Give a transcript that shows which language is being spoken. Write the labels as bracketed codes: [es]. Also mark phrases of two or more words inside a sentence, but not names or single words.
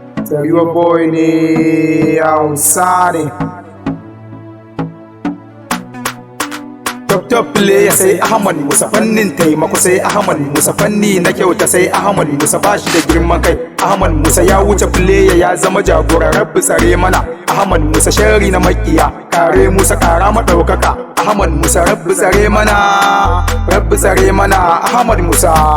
[en] Your boy [ha] ne Hausa ne. [en] Top, top player [ha] sai Ahmad Musa, fannin taimako sai Ahmad Musa, fanni na kyauta sai Ahmad Musa, ba shi da girman kai. Ahmad Musa ya wuce player, ya zama jagora, Rabbi tsare mana. Ahmad Musa sharri na makiya, kare Musa kara maɗaukaka. Ahmad Musa, Rabbi tsare mana, Rabbi tsare mana, Ahmad Musa.